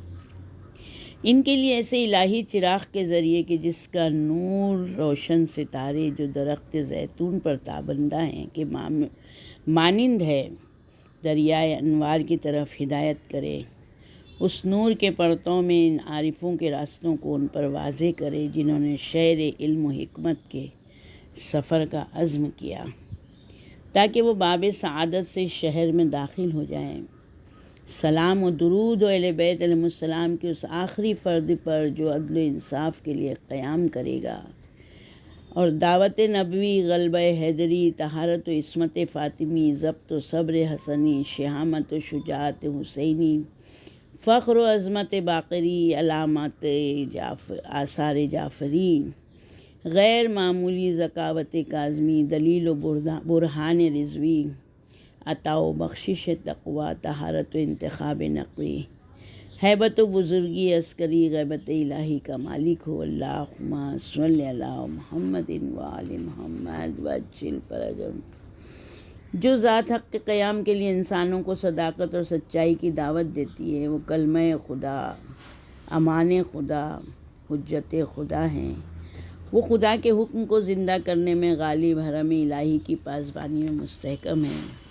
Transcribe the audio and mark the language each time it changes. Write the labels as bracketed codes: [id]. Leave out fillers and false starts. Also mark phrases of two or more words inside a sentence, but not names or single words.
[ur] ان کے لیے ایسے الہی چراغ کے ذریعے کہ جس کا نور روشن ستارے جو درخت زیتون پر تابندہ ہیں کہ مانند ہے دریائے انوار کی طرف ہدایت کرے، اس نور کے پرتوں میں ان عارفوں کے راستوں کو ان پر واضح کرے جنہوں نے شہر علم و حکمت کے سفر کا عزم کیا تاکہ وہ باب سعادت سے شہر میں داخل ہو جائیں۔ سلام و درود و اہل بیت [ar] علیہ السلام [ur] کے اس آخری فرد پر جو عدل و انصاف کے لیے قیام کرے گا اور دعوت نبوی، غلبہ حیدری، طہارت و عصمت فاطمی، ضبط و صبر حسنی، شہامت و شجاعت حسینی، فخر و عظمت باقری، علامات آثار جعفری، غیر معمولی ذکاوت کاظمی، دلیل و برہان رضوی، عطا و بخشش تقویٰ، طہارت و انتخاب نقوی، ہیبت و بزرگی عسکری، غیبت الہی کا مالک ہو۔ [ar] اللہم صلی علی محمد وآل محمد وعجل فرجہم۔ [ur] جو ذات حق کے قیام کے لیے انسانوں کو صداقت اور سچائی کی دعوت دیتی ہے وہ کلمہ خدا، امان خدا، حجت خدا ہیں، وہ خدا کے حکم کو زندہ کرنے میں غالب حرم الہی کی پاسبانی میں مستحکم ہیں۔